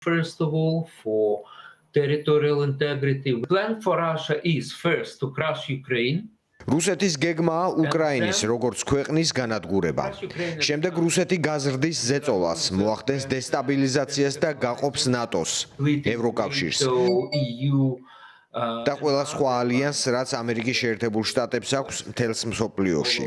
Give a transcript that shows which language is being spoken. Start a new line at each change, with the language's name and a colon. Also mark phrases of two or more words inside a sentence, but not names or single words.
English: First of all, for territorial integrity. The plan for Russia is first to crush Ukraine.
Georgian: რუსეთის გეგმაა უკრაინის როგორც ქვეყნის განადგურება. შემდეგ რუსეთი გაზრდის ზეწოლას, მოახდენს დესტაბილიზაციას და გაყოფს ნატოს, ევროკავშირს და ყველა სხვა ალიანსს, რაც ამერიკის შეერთებულ შტატებს აქვს მთელს მსოფლიოში.